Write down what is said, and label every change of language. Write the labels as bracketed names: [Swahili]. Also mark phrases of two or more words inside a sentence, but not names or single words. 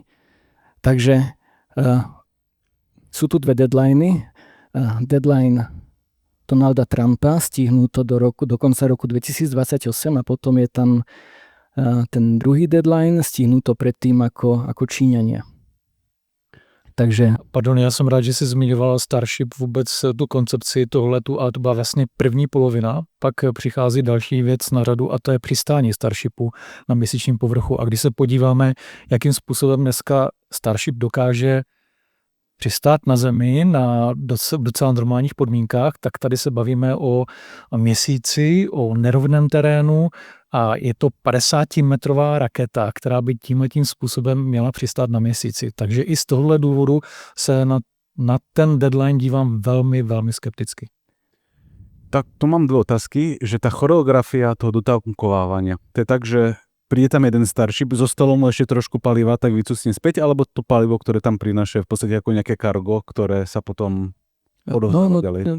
[Slovak] Takže sú tu dve deadliny. Deadline Donalda Trumpa stihnú to do konca roku 2028 a potom je tam ten druhý deadline stihnú to predtým ako Číňania. Takže... Pardon, [Czech] já jsem rád, že jsi zmiňoval Starship, vůbec tu koncepci toho letu, a to byla vlastně první polovina. Pak přichází další věc na řadu a to je přistání Starshipu na měsíčním povrchu. A když se podíváme, jakým způsobem dneska Starship dokáže přistát na Zemi na docela normálních podmínkách, tak tady se bavíme o měsíci, o nerovném terénu a je to 50-metrová raketa, která by tímhletím způsobem měla přistát na měsíci. Takže i z tohohle důvodu se na ten deadline dívám velmi, velmi skepticky. [Slovak] Tak tu mám dve otázky, že tá choreografia toho dotankovávania, to je tak, že príde tam jeden Starship, zostalo mu ešte trošku paliva, tak vycucne späť, alebo to palivo, ktoré tam prináša v podstate ako nejaké kargo, ktoré sa potom odovzdáva ďalej?